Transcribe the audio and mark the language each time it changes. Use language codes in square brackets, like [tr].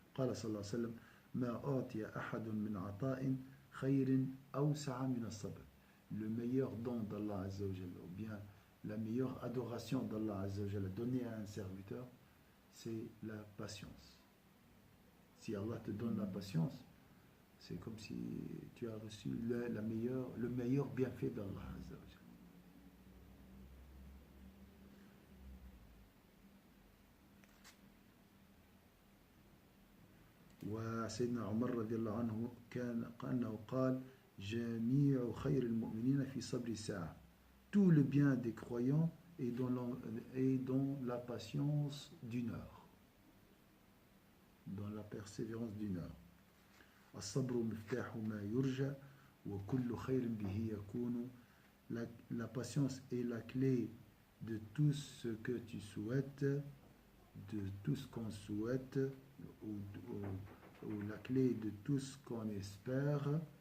[ar] قال صلى الله عليه وسلم ما أعطي أحد من عطاء خير أوسع من الصبر. [fr] Le meilleur don d'Allah Azza wa Jalla, ou bien la meilleure adoration d'Allah Azza wa Jalla donnée à un serviteur, c'est la patience. Si Allah te donne la patience, c'est comme si tu as reçu le meilleur bienfait d'Allah Azza wa Jalla. [ar] وسيدنا عمر رضي الله عنه كأنه قال جميع خير المؤمنين في صبر الساعة. [fr] Tout le bien des croyants est dans la patience d'1 heure, dans la persévérance d'1 heure. [ar] الصبر مفتاح ما يرجى وكل خير به يكون. [fr] La patience est la clé de tout ce que tu souhaites, de tout ce qu'on souhaite, ou la clé de tout ce qu'on espère.